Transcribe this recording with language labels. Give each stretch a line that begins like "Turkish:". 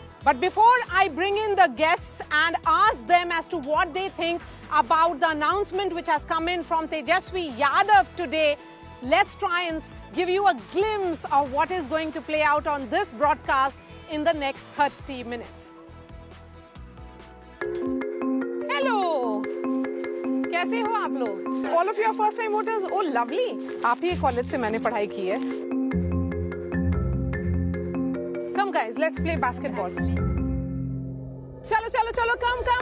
English: But before I bring in the guests and ask them as to what they think about the announcement which has come in from Tejaswi Yadav today, let's try and give you a glimpse of what is going to play out on this broadcast in the next 30 minutes.
Hindi: Hello! कैसे हो आप लोग?
English: All of you are first time voters? Oh lovely!
Hindi: आप ही college से मैंने पढ़ाई की है.
English: Come guys, let's play basketball.
Hindi: Chalo, chalo, chalo,
English: come.